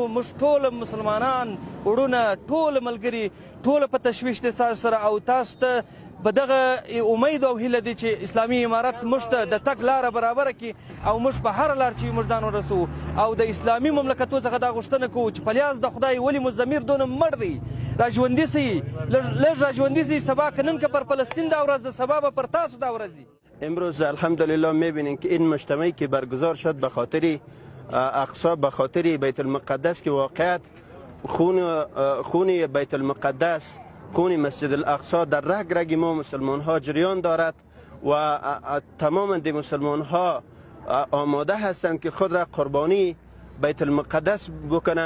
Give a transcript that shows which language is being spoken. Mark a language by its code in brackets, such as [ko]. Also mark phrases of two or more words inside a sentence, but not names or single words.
[ps] موږ ټول مسلمانان وروڼه، ټول ملګري، ټول په تشویش دي تاسو سره، او تاسو ته په دغه امید او هیله دي چې اسلامي امارت موږ ته د تګ لاره برابره کړي، او موږ په هره لار چې موږ ځان ورسوو. او د اسلامي مملکتو څخه دا غوښتنه کوو چې په لیاز د خدای ولې مو ضمیر دونه مړ دی، راژوندي سئ، لږ راژوندي سئ. سبا که نن که پر فلسطین دا ورځ ده، سبا به پر تاسو دا ورځ. [fa] امروز الحمدلله میبینیم که این مجتمعی که برگزار شد به خاطر اقصی، به خاطر بیت المقدس که واقعیت خون بیت المقدس، خون مسجد الاقصی در رگ رگ ما مسلمان ها جریان دارد و تمام دی مسلمان ها آماده هستند که خود را قربانی بیت المقدس بکنند.